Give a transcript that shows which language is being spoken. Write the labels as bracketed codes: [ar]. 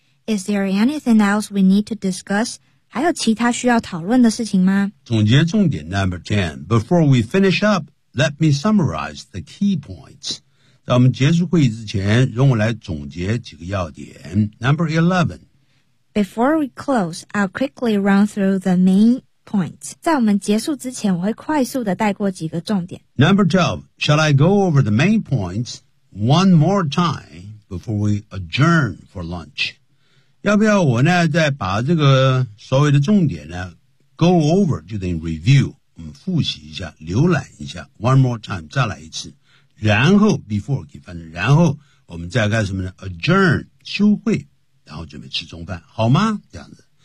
[en] Is there anything else we need to discuss? [zh] 还有其他需要讨论的事情吗？总结重点 ， Number ten. [en] Before we finish up, let me summarize the key points. [zh] 在我们结束会议之前，容我来总结几个要点。 [en] Number 11. Before we close, I'll quickly run through the main. Points. [zh] 在我们结束之前，我会快速地带过几个重点。 [en] Number 12, shall I go over the main points one more time before we adjourn for lunch? [zh] 要不要我呢，再把这个所谓的重点呢 ，go over 就等于 review， 我们复习一下，浏览一下 ， one more time 再来一次，然后 before 可以翻成，然后我们再干什么呢 ？adjourn 休会，然后准备吃中饭，好吗？这样子。